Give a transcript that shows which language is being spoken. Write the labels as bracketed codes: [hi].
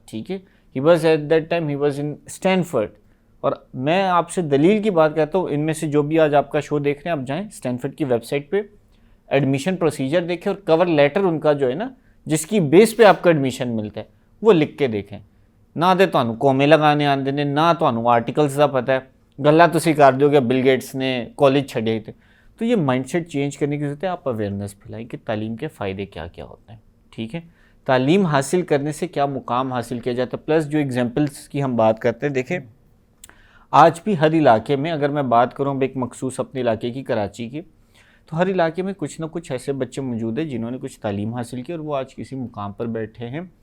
[ur] ٹھیک ہے, [en] He was at that time he was in Stanford. [ur] اور میں آپ سے دلیل کی بات کہتا ہوں, ان میں سے جو بھی آج آپ کا شو دیکھ رہے ہیں آپ جائیں اسٹینفرڈ کی ویب سائٹ پہ, ایڈمیشن پروسیجر دیکھیں اور کور لیٹر ان کا جو ہے نا جس کی بیس پہ آپ کا ایڈمیشن ملتا ہے وہ لکھ کے دیکھیں. [pa] نہ دے تانوں کومے لگانے آندے نے, نہ تانوں آرٹیکلز دا پتہ ہے, گلا تسی کر دیو کہ بل گیٹس نے کالج چھڈے تھے. [ur] تو یہ مائنڈ سیٹ چینج کرنے کی ضرورت ہے. آپ اویئرنیس پھیلائیں کہ تعلیم کے فائدے کیا کیا ہوتے ہیں. ٹھیک ہے, تعلیم حاصل کرنے سے کیا مقام حاصل کیا جاتا ہے. پلس جو ایگزامپلس کی ہم بات کرتے ہیں, دیکھیں آج بھی ہر علاقے میں, اگر میں بات کروں ایک مخصوص اپنے علاقے کی کراچی کی, تو ہر علاقے میں کچھ نہ کچھ ایسے بچے موجود ہیں جنہوں نے کچھ تعلیم حاصل کی اور وہ آج کسی مقام پر بیٹھے ہیں.